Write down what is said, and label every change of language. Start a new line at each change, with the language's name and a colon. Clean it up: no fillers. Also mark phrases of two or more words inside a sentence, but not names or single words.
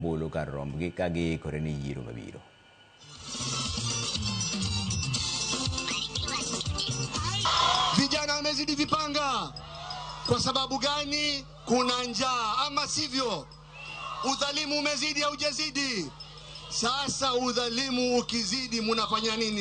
Luo (Kenya and Tanzania): bolo kar rombgi ka giikore ni yiero mabiro.
Swahili: Vijana wamezidi vipanga. Kwa sababu gani? Kuna njaa, ama sivyo? Udhalimu umezidi au hujazidi? Sasa udhalimu ukizidi munafanya nini?